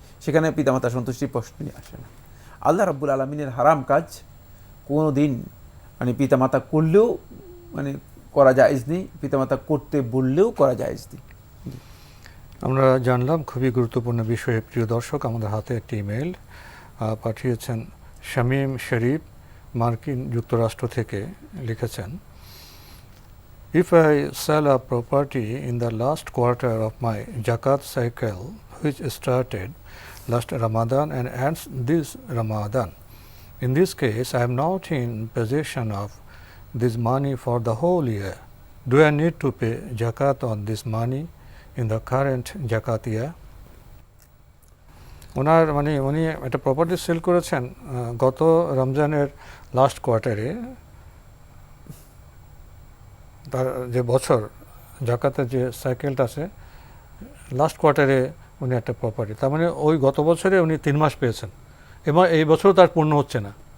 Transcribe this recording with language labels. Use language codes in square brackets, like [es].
[bn] সেখানে পিতামাতার সন্তুষ্টির প্রশ্নই আসে না। আল্লাহ রাব্বুল আলামিনের হারাম কাজ কোনো দিন মানে পিতামাতা করলেও মানে করা জায়েজ নেই, পিতামাতা করতে বললেও করা জায়েজ নেই। আমরা জানলাম খুবই গুরুত্বপূর্ণ বিষয়ে। প্রিয় দর্শক, আমাদের হাতে একটি ইমেল পাঠিয়েছেন শামীম শরীফ, মার্কিন যুক্তরাষ্ট্র থেকে। [en] লিখেছেন, If I sell a property in the last quarter of my Zakat cycle, which started last Ramadan and ends this Ramadan, in this case I am not in possession of this money for the whole year. Do I need to pay Zakat on this money in the current Zakat year? [bn] ওনার মানে উনি একটা property sell করেছেন গত রমজানের last কোয়ার্টারে। তার যে বছর জাকাতের যে সাইকেলটা আছে, লাস্ট কোয়ার্টারে উনি একটা প্রপার্টি, তার মানে ওই গত বছরে উনি 3 মাস পেয়েছেন এবং এই বছরও তার পূর্ণ হচ্ছে না।